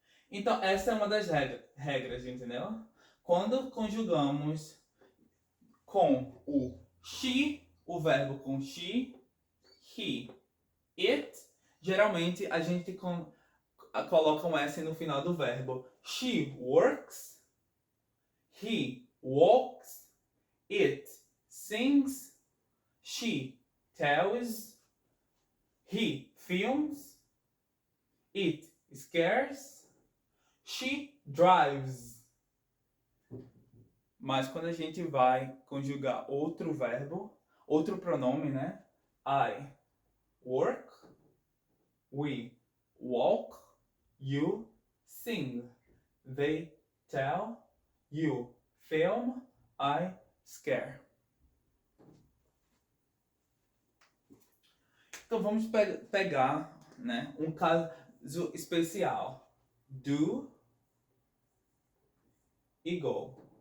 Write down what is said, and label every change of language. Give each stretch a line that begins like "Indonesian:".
Portuguese: Então, essa é uma das regras, entendeu? Quando conjugamos com o she, o verbo com she, he, it, geralmente a gente coloca um S no final do verbo.
English: She works, he walks, it sings, she tells, he films, it scares, she drives.
Portuguese: Mas quando a gente vai conjugar outro verbo, outro pronome, né?
English: I work, we walk, you sing, they tell, you film, I scare.
Portuguese: Então vamos pegar, né, um caso especial. Do e go.